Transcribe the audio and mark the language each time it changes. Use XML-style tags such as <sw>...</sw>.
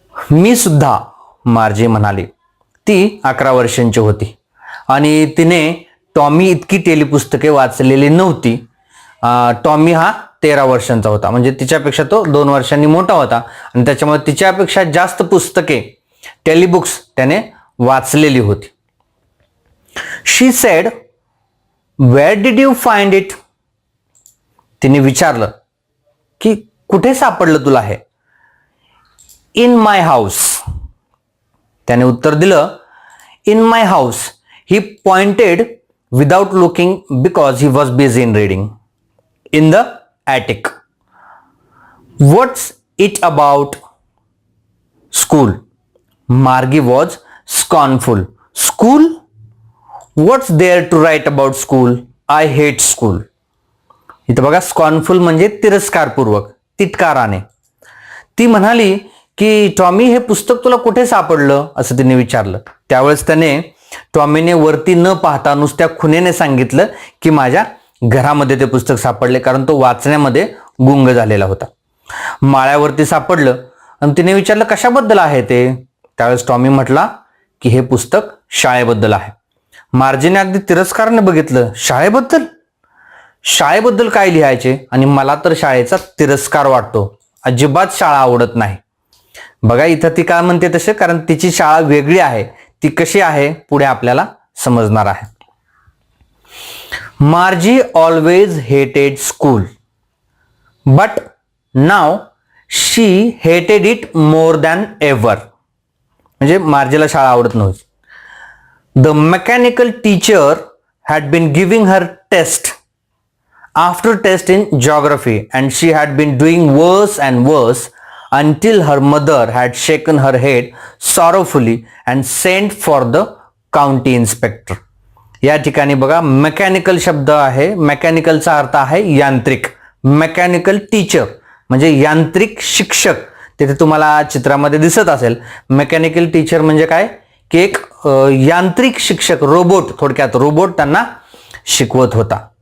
<mr>मी सुद्धा, मार्जी म्हणाली. ती 11 वर्षांची होती आणि तिने टॉमी इतकी टेलिपुस्तके वाचलेली नव्हती. टॉमी हा 13 वर्षांचा होता, म्हणजे तिच्यापेक्षा तो 2 वर्षांनी मोठा होता आणि त्याच्यामुळे तिच्यापेक्षा जास्त पुस्तके टेलिबुक्स त्याने वाचलेली होती.</mr> <en>She said, where did you find it?</en> <mr>तिने विचारलं की कुठे सापडलं तुला हे?</mr> <en>In my house.</en> <mr>त्याने उत्तर दिलं,</mr> <en>In my house. He pointed without looking because he was busy in reading. In the attic. What's it about? School. Margie was scornful. School? What's there to write about school? I hate school.</en> <mr>इथं बघा, scornful म्हणजे तिरस्कारपूर्वक, तिटकाराने. ती म्हणाली की Tommy हे पुस्तक तुला कुठे सापडलं असं तिने विचारलं. त्यावेळेस त्याने टॉमीने वरती न पाहता नुसत्या खुनेने सांगितलं की माझ्या घरामध्ये ते पुस्तक सापडले, कारण तो वाचण्यामध्ये गुंग झालेला होता. माळ्यावरती सापडलं आणि तिने विचारलं कशाबद्दल आहे ते? त्यावेळेस टॉमी म्हटला की हे पुस्तक शाळेबद्दल आहे. मार्जीने अगदी तिरस्काराने बघितलं. शाळेबद्दल? शाळेबद्दल काय लिहायचे? आणि मला तर शाळेचा तिरस्कार वाटतो, अजिबात शाळा आवडत नाही. बघा इथं ती काय म्हणते तसे, कारण तिची शाळा वेगळी आहे. ती कशी आहे पुढे आपल्याला समजणार आहे.</mr> <en>Margie always hated school, but now she hated it more than ever.</en> <mr>म्हणजे मार्जीला शाळा आवडत नव्हती.</mr> <en>The mechanical teacher had been giving her test after test in geography and she had been doing worse and worse until her mother had shaken her head sorrowfully and sent for the county inspector.</en> <mr>या ठिकाणी बघा mechanical शब्द आहे. मेकॅनिकलचा अर्थ आहे यांत्रिक. Mechanical teacher म्हणजे यांत्रिक शिक्षक तिथे तुम्हाला चित्रामध्ये दिसत असेल. मेकॅनिकल टीचर म्हणजे काय की एक यांत्रिक शिक्षक, रोबोट, थोडक्यात रोबोट त्यांना शिकवत होता.</mr>